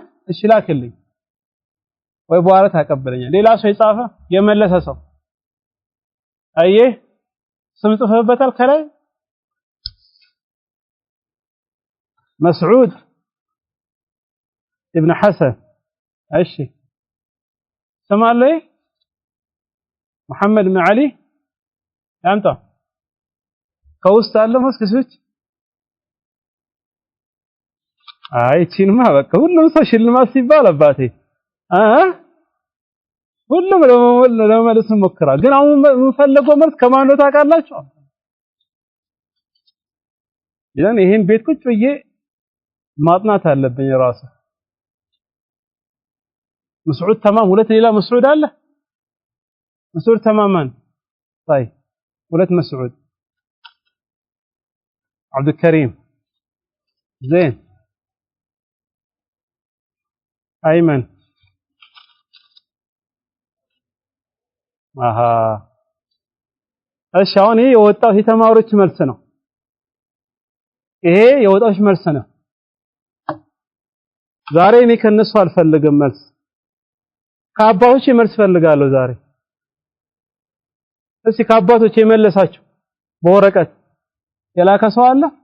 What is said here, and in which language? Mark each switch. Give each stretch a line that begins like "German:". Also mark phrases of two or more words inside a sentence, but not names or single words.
Amharic: እሺ ላክልኝ ወይ በኋላ ታቀበለኛል። ሌላ ሰው የጻፈ የመለሰ ሰው አየህ ስም ጽፈበታል ከላይ مسعود ابن حسن እሺ ሰማለህ محمد بن علي ያምጣ ከውስጥ አለ መስከሰች ቺንማ በቃ ሁሉም ሰው ሽልማት ሲባል አባቴ ሁሉም ለመመለስ ሞክራል። ግን አሁን የምፈልገው መልስ ከማን ነው ታውቃላችሁ? ያን ይሄን ቤት ቁጭ ብዬ ማጥናት አለብኝ ራሱ። مسعود تمام ሁለት ሌላ መስዑድ አለ። مسعود
Arabic: تماما طيب
Amharic: ሁለት መስዑድ عبد الكريم زين أيمن እሺ አሁን ይሄ የወጣው የተማሪዎች መልስ ነው። ይሄ የወጣዎች መልስ ነው። ዛሬ እኔ ከነሱ አልፈልግም መልስ ከአባቶች መልስ ፈልጋለሁ ዛሬ። እስኪ ከአባቶች የመለሳችሁ በወረቀት የላከ ሰው አለ?